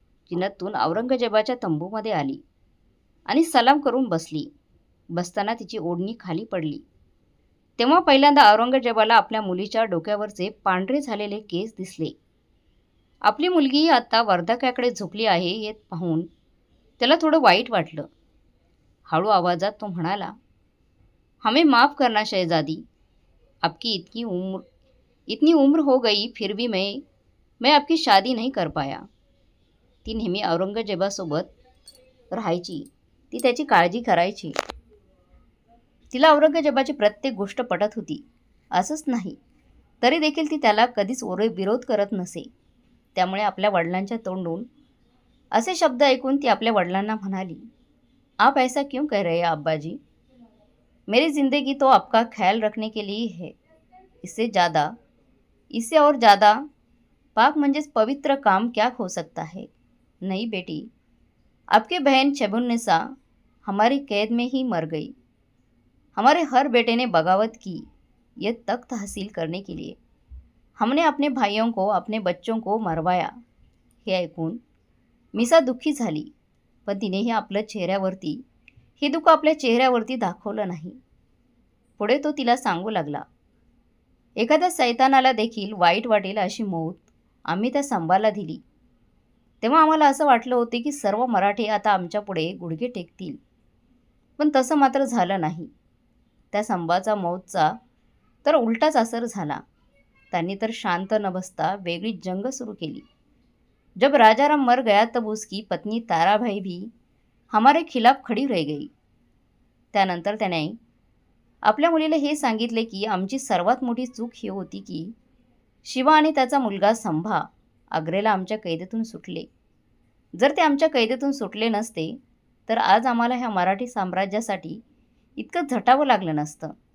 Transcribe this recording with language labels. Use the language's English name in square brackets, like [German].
[Marathi] जिनतुन औरंगजेबाच्या तंबूमध्ये आली आणि सलाम करून बसली. बसताना तिची ओढणी खाली पडली. तेव्हा पहिल्यांदा औरंगजेबाला आपल्या मुलीच्या डोक्यावरचे पांढरे झालेले केस दिसले. आपली मुलगी आता वर्धक्याकडे झुकली आहे हे पाहून त्याला थोडं वाईट वाटलं. हळू आवाजात तो म्हणाला, [Hindi] हमें माफ करना शहजादी, आपकी इतनी उम्र हो गई फिर भी मैं आपकी शादी नहीं कर पाया. [Marathi] ती नेहमी औरंगजेबासोबत राहायची. ती त्याची काळजी करायची. तिला औरंगजेबाची प्रत्येक गोष्ट पटत होती असंच नाही, तरी देखील ती त्याला कधीच विरोध करत नसे. त्यामुळे आपल्या वडिलांच्या तोंडून असे शब्द ऐकून ती आपल्या वडिलांना म्हणाली, [Hindi] आप ऐसा क्यों कह रहे हैं अब्बाजी? मेरी जिंदगी तो आपका ख्याल रखने के लिए है. इससे और ज़्यादा पाक [Marathi] म्हणजेच पवित्र [Hindi] काम क्या हो सकता है? नहीं बेटी, आपकी बहन शबुन्निसा हमारी कैद में ही मर गई. हमारे हर बेटे ने बगावत की ये तख्त हासिल करने के लिए. हमने अपने भाइयों को, अपने बच्चों को मरवाया. [Marathi] हे ऐकून मिसा दुःखी झाली, पण तिनेही हे दुःख आपल्या चेहऱ्यावरती दाखवलं नाही. पुढे तो तिला सांगू लागला, एखाद्या सैतानाला देखील वाईट वाटेल अशी मौत आम्ही त्या संभाला दिली. तेव्हा आम्हाला असं वाटलं होते की सर्व मराठे आता आमच्या पुढे गुडघे टेकतील, पण तसं मात्र झालं नाही. त्या संभाचा मौतचा तर उलटाच असर झाला. त्यांनी तर शांत न बसता वेगळी जंग सुरू केली. [Hindi] जब राजाराम मर गया तब उसकी पत्नी ताराबाई भी हमारे खिलाफ खड़ी रह गई. [Marathi] त्यानंतर त्याने आपल्या मुलीला हे सांगितले की आमची सर्वात मोठी चूक ही होती की शिवा आणि त्याचा मुलगा संभा आग्रेला आमच्या कैदेतून सुटले. जर ते आमच्या कैदेतून सुटले नसते तर आज आम्हाला ह्या मराठी साम्राज्यासाठी इतकं झटावं लागलं नसतं.